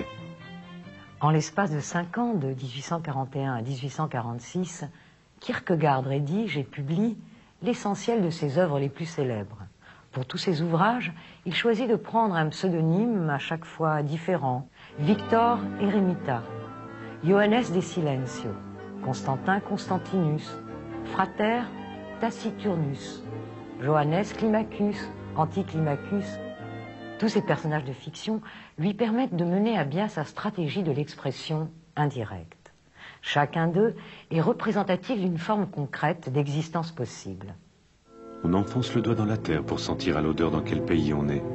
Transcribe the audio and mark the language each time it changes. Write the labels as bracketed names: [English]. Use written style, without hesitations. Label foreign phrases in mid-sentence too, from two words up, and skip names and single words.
[French] En l'espace de 5 ans, de 1841 à 1846, Kierkegaard rédige et publie l'essentiel de ses œuvres les plus célèbres. Pour tous ses ouvrages, il choisit de prendre un pseudonyme à chaque fois différent. Victor Eremita, Johannes de Silentio, Constantin Constantinus, Frater Taciturnus, Johannes Climacus, Anticlimacus. Tous ces personnages de fiction lui permettent de mener à bien sa stratégie de l'expression indirecte. Chacun d'eux est représentatif d'une forme concrète d'existence possible. On enfonce le doigt dans la terre pour sentir à l'odeur dans quel pays on est.